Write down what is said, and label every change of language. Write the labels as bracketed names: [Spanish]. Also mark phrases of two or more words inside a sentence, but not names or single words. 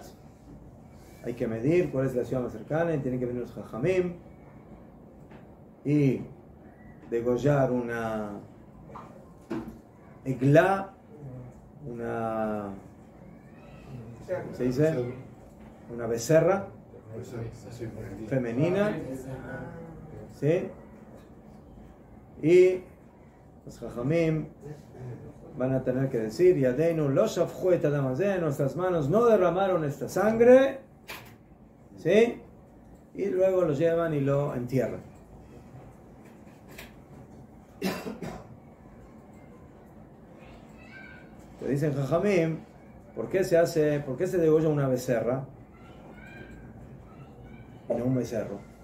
[Spanish] Hay que medir cuál es la ciudad más cercana y tienen que venir los Jajamim y degollar una egla, ¿cómo se dice? Una becerra femenina, ¿sí? Y los Jajamim van a tener que decir, [Hebrew] ידינו לא שפכו את הדם הזה, [Spanish] nuestras manos no derramaron esta sangre, ¿sí? Y luego lo llevan y lo entierran. Te dicen Jajamim, ¿por qué se degolla una becerra y no un becerro?